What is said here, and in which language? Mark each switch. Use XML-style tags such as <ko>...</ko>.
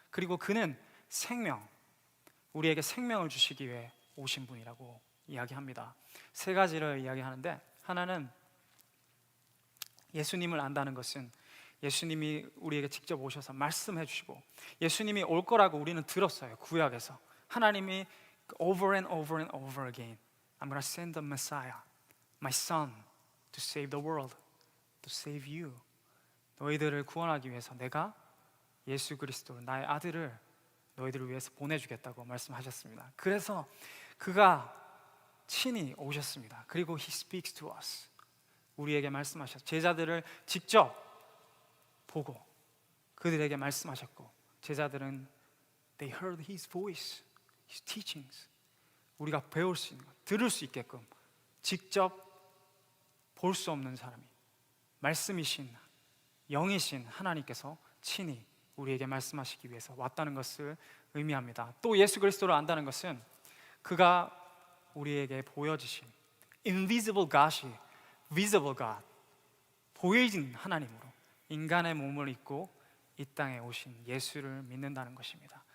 <ko>그리고 그는 우리에게 생명을 주시기 위해 오신 분이라고 이야기합니다. 세 가지를 이야기하는데, 하나는 예수님을 안다는 것은 예수님이 우리에게 직접 오셔서 말씀해 주시고, 예수님이 올 거라고 우리는 들었어요.</ko> <en>구약에서 하나님이 over and over and over again, I'm going to send the Messiah, my son, to save the world, to save you.</en> <ko>너희들을 구원하기 위해서 내가 예수 그리스도, 나의 아들을 너희들을 위해서 보내주겠다고 말씀하셨습니다. 그래서 그가 친히 오셨습니다. 그리고 He speaks to us, 우리에게 말씀하셨고, 제자들을 직접 보고 그들에게 말씀하셨고, 제자들은 they heard His voice, His teachings. 우리가 배울 수 있는 것, 들을 수 있게끔 직접 볼 수 없는 사람이 말씀이신 영이신 하나님께서 친히 우리에게 말씀하시기 위해서 왔다는 것을 의미합니다. 또 예수 그리스도를 안다는 것은 그가 우리에게 보여주신 invisible God 이 visible God, 보이진 하나님으로 인간의 몸을 입고 이 땅에 오신 예수를 믿는다는 것입니다.</ko>